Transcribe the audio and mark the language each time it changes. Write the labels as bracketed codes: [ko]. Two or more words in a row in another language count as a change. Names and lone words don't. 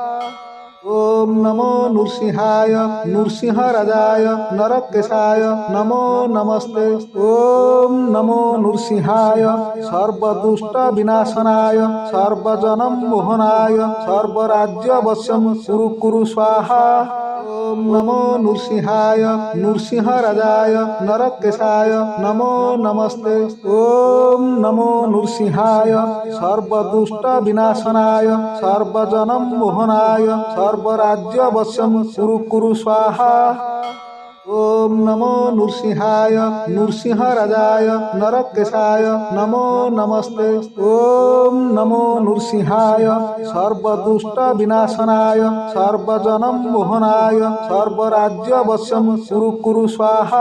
[sa] ఓం నమో నృసింహాయ నృసింహరాజాయ నరకేశాయ నమో నమస్తే ఓం నమో నృసింహాయ సర్వదుష్ట వినాశనాయ సర్వజనం మోహనాయ సర్వరాజ్యవశం కురు కురు స్వాహా ఓం నమో నృసింహాయ నృసింహరాజాయ నరకేశాయ నమో నమస్తే ఓం నమో నృసింహాయ సర్వదుష్ట వినాశనాయ సర్వజనం మోహనాయ సర్వరాజ్యవశం కురు కురు స్వాహా ओम नमो नृसिंहाय नृसिंहराजाय नरकेशाय नमो नमस्ते। ओम नमो नृसिंहाय सर्वदुष्ट विनाशनाय सर्वजनम मोहनाय सर्वराज्य वशम कुरु कुरु स्वाहा।